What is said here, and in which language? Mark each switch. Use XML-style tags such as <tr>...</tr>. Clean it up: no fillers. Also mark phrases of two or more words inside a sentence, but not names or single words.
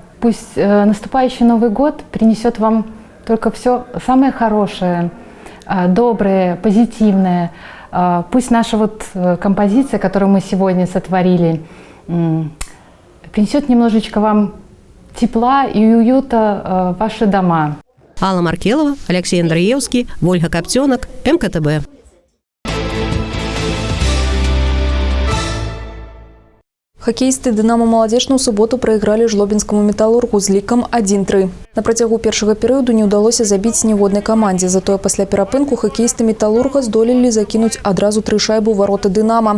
<ru>Пусть наступающий Новый год принесет вам только все самое хорошее, доброе, позитивное. Пусть наша композиция, которую мы сегодня сотворили, принесет немножечко вам тепла и уюта в ваши дома. Алла Маркелова, Алексей Андреевский, Ольга Коптенок, МКТБ.</ru> <be>Хакеісты «Дынамо Маладзеж» у суботу прайгралі жлобінскаму металургу з лікам 1-3. На працягу першага перыяду не ўдалося забіць ніводнай камандзе, затое пасля перапынку хакеісты металурга здолелі закінуць адразу 3 шайбы ў вароты «Дынамо».</be>